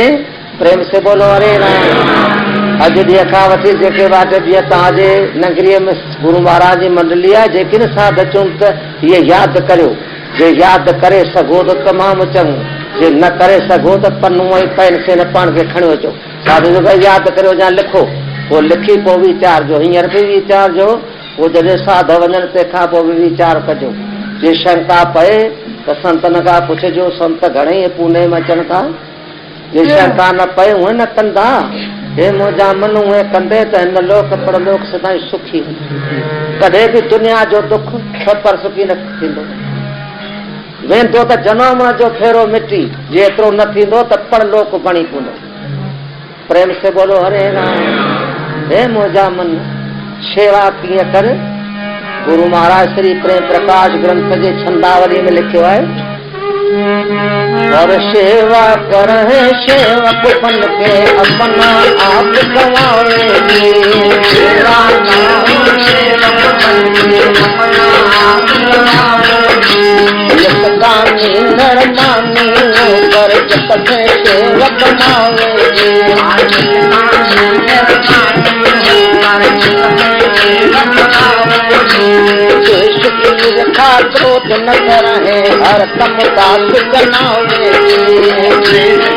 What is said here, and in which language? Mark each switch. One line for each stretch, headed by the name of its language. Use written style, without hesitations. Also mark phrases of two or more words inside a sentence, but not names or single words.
Hindi: प्रेम से बोलो हरे राम।
Sindhi: अॼु ॾींहं खां वठी जेके वाट ॾींहं तव्हांजे नगरीअ में गुरु महाराज जी मंडली आहे जेकी न साध अचूं त इहे यादि करियो। जे यादि करे सघो त तमामु चङो, जे न करे सघो त पन्नू ऐं पेन से न पाण खे खणी अचो। साधु जो भाई यादि करियो या लिखो, पोइ लिखी पोइ वीचारजो। हींअर बि वीचारजो, पोइ जॾहिं साध वञनि तंहिंखां पोइ बि वीचार कजो। जे शंका पए त संतन खां पुछिजो, संत घणेई पूने में अचनि था। जे शंका न पए उहे न कंदा। हे मुंहिंजा मन उहे कंदे त हिन लोक परलोक सदाईं सुखी। कॾहिं बि दुनिया जो दुख पर सुखी न थींदो। वेंदो त जनम जो फेरो मिटी, जेतिरो न थींदो त परलोक बणी पवंदो।
Hindi: प्रेम से बोलो हरे राम।
Sindhi: हे मुंहिंजा मन सेवा कीअं कर? गुरु महाराज श्री प्रेम प्रकाश ग्रंथ जे छंदावली में लिखियो है,
Hindi: और सेवा कर है सेवक बन के अपना आप गवावेगी। सेवा सेवक बन के अपना आप गवावेगी। यशदानी नरमानी होकर जगत में सेवक मावेगी। क्रोध न करे हर कम दास बनावेगी।